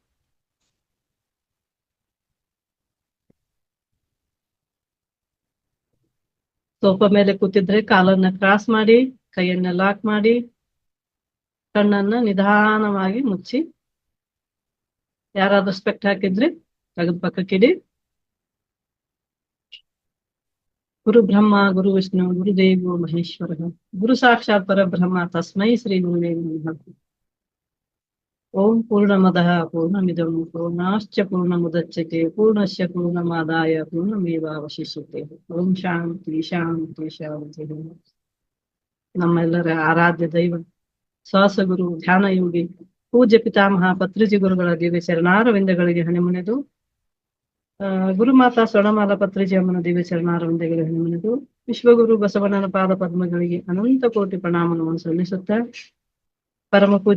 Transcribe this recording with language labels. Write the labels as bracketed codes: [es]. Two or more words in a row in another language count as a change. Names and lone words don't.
[kn] ಸೋಫಾ ಮೇಲೆ ಕೂತಿದ್ರೆ ಕಾಲನ್ನ ಕ್ರಾಸ್ ಮಾಡಿ, ಕೈಯನ್ನ ಲಾಕ್ ಮಾಡಿ, ಕಣ್ಣನ್ನ ನಿಧಾನವಾಗಿ ಮುಚ್ಚಿ, ಯಾರಾದ್ರೂ ಸ್ಪೆಕ್ಟ್ ಹಾಕಿದ್ರೆ ತೆಗೆದು ಪಕ್ಕಕ್ಕಿಡಿ. [sa] ಗುರು ಬ್ರಹ್ಮ ಗುರು ವಿಷ್ಣು ಗುರುದೇವೋ ಮಹೇಶ್ವರ ಗುರು ಸಾಕ್ಷಾತ್ ಪರಬ್ರಹ್ಮ ತಸ್ಮೈ ಶ್ರೀ ಗುರುವೇ ನಮಃ. ಓಂ ಪೂರ್ಣಮದಃ ಪೂರ್ಣಮಿದಂ ಪೂರ್ಣಾಶ್ಚ ಪೂರ್ಣಮುದಚ್ಯತೆ ಪೂರ್ಣಸ್ಯ ಪೂರ್ಣಮಾದಾಯ ಪೂರ್ಣಮೇವಾವಶಿಷ್ಯತೆ. ಓಂ ಶಾಂತಿ ಶಾಂತಿ ಶಾಂತಿ. [kn] ನಮ್ಮೆಲ್ಲರ ಆರಾಧ್ಯ ದೈವ ಶ್ವಾಸಗುರು ಧ್ಯಾನ ಯೋಗಿ ಪೂಜ್ಯ ಪಿತಾಮಹ ಪತ್ರಿಜಿ ಗುರುಗಳ ದಿವ್ಯ ಚರಣಾರವಿಂದಗಳಿಗೆ ಹಣಿಮುಣಿದು, ಗುರುಮಾತಾ ಸ್ವರ್ಣಮಾಲಾ ಪತ್ರಿಜಿ ಅಮ್ಮನ ದಿವ್ಯ ಚರಣಾರವಿಂದಗಳಿಗೆ ಹಣಿಮುಣಿದು, ವಿಶ್ವಗುರು ಬಸವಣ್ಣನ ಪಾದ ಪದ್ಮಗಳಿಗೆ ಅನಂತ ಕೋಟಿ ಪ್ರಣಾಮವನ್ನು ಸಲ್ಲಿಸುತ್ತಾ, ಪರಮ